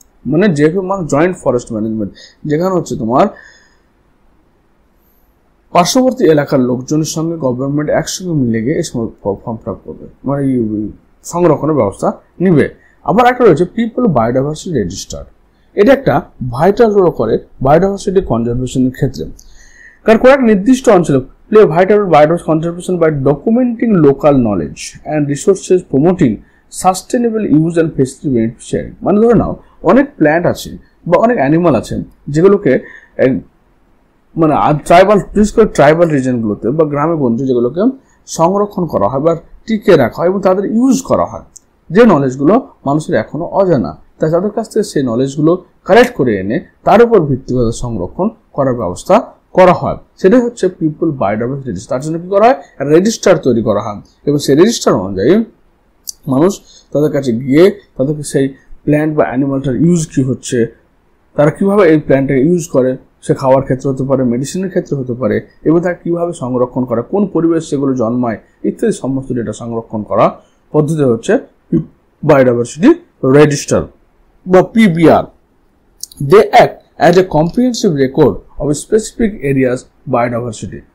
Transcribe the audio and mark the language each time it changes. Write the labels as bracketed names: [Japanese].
[Bangla] মানে JFM মানে joint forest management, যেখানে হচ্ছে তোমার পার্শ্ববর্তী এলাকার লোকজনের সঙ্গে গভর্নমেন্ট একসঙ্গে মিলে গিয়ে এই সময় ফর্ম ফিল আপ করবে, মানে সংরক্ষণের ব্যবস্থা নিবে। আবার একটা রয়েছে পিপল বায়োডাইভার্সিটি রেজিস্টার। এটা একটা ভাইটাল রোল করে বায়োডাইভার্সিটি কনজারভেশনের ক্ষেত্রে, কারণ কয়েক নির্দিষ্ট অঞ্চলে [English] play a vital role biodiversity conservation by documenting local knowledge and resources, promoting sustainable use and facility benefit sharing। [Bangla] মানে ধরে নাও অনেক প্ল্যান্ট আছে বা অনেক অ্যানিমাল আছে যেগুলোকে মানে ট্রাইবাল রিজনগুলোতে বা গ্রামে গঞ্জে যেগুলোকে সংরক্ষণ করা হয় বা টিকে রাখা হয় এবং তাদের ইউজ করা হয়, যে নলেজগুলো মানুষের এখনো অজানা, তাই তাদের কাছ থেকে সেই নলেজগুলো কালেক্ট করে এনে তার উপর ভিত্তি করে সংরক্ষণ করার ব্যবস্থা করা হয়। সেটাই হচ্ছে পিপল বায়োডাইভার্সিটি রেজিস্টার। তার জন্য কি করা হয়, রেজিস্টার তৈরি করা হয় এবং সেই রেজিস্টার অনুযায়ী মানুষ তাদের কাছে গিয়ে তাদেরকে সেই প্ল্যান্ট বা অ্যানিমালটার ইউজ কী হচ্ছে, তারা কীভাবে এই প্ল্যান্টটাকে ইউজ করে, সে খাওয়ার ক্ষেত্রে হতে পারে, মেডিসিনের ক্ষেত্রে হতে পারে, এবং তারা কীভাবে সংরক্ষণ করে, কোন পরিবেশ সেগুলো জন্মায় ইত্যাদি সমস্ত ডেটা সংরক্ষণ করা পদ্ধতি হচ্ছে বায়োডাইভার্সিটি রেজিস্টার বা PBR. [English] They act as a comprehensive record of specific areas biodiversity.